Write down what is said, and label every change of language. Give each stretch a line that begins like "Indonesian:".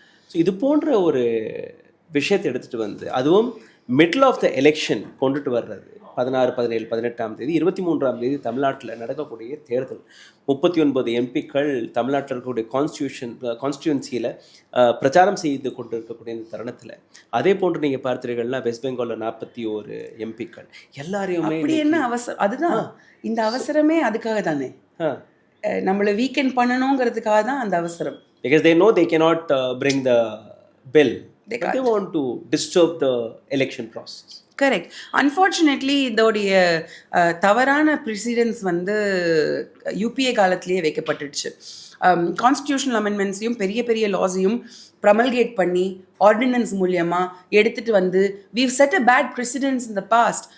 Tamil: So இது போன்ற ஒரு விஷயத்தை எடுத்துகிட்டு வந்து அதுவும்
English: middle of the election
Tamil: கொண்டுட்டு வர்றது 16, 17, 18ஆம் தேதி 23ஆம் தேதி தமிழ்நாட்டில் நடக்கக்கூடிய தேர்தல் 39 எம்பிக்கள் தமிழ்நாட்டில் இருக்கக்கூடிய கான்ஸ்டியூன்சியில் பிரச்சாரம் செய்து கொண்டு இருக்கக்கூடிய இந்த தருணத்தில் அதே போன்று நீங்கள் பார்த்தீர்கள்னா வெஸ்ட் பெங்காலில் 41 எம்பிக்கள் எல்லாரையுமே என்ன அவசரம். அதுதான் இந்த அவசரமே அதுக்காக தானே, நம்மளை வீக்கெண்ட் பண்ணணுங்கிறதுக்காக தான் அந்த அவசரம்.
English: Because they know they cannot bring the bill. They want to disturb the election process.
Tamil: Correct. Unfortunately இதோடைய தவறான ப்ரெசிடென்ஸ் வந்து யூபிஏ காலத்திலேயே வைக்கப்பட்டுடுச்சு. கான்ஸ்டியூஷனல் அமெண்ட்மெண்ட்ஸையும் பெரிய பெரிய லாஸையும் ப்ரமல்கேட் பண்ணி ஆர்டினன்ஸ் மூலியமாக எடுத்துகிட்டு வந்து
English: we've set a bad precedence in the past.